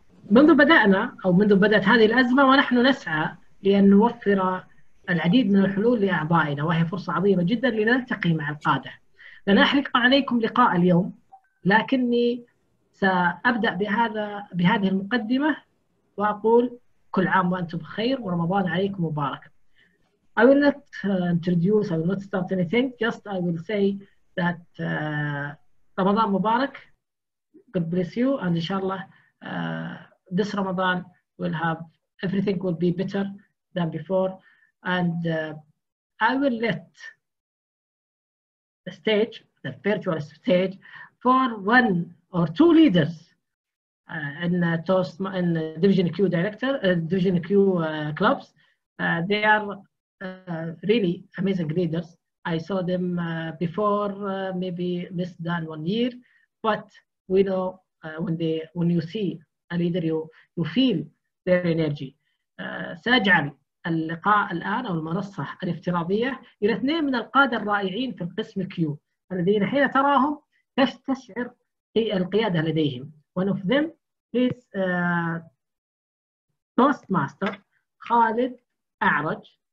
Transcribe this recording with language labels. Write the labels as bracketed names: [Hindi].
[Arabic] منذ بدأت هذه الأزمة ونحن نسعى لأن نوفر العديد من الحلول لأعضائنا، وهي فرصة عظيمة جدا لنلتقي مع القادة. لن أحرق عليكم لقاء اليوم، لكني سأبدأ بهذه المقدمة وأقول كل عام وأنتم بخير ورمضان عليكم مبارك. [English] I will not introduce, I will not start anything, just I will say that Ramadan Mubarak, God bless you, and inshallah this Ramadan will have, everything will be better than before, and I will let the stage, the virtual stage, for one or two leaders in Division Q Division Q clubs. They are really amazing leaders. I saw them before maybe less than 1 year, but we know when you see a leader you feel their energy. [Arabic] سأجعل اللقاء الآن أو المنصة الافتراضية إلى اثنين من القادة الرائعين في القسم كيو الذين حين تراهم تشعر القيادة لديهم. [English] One of them is Toastmaster Khalid A'raj.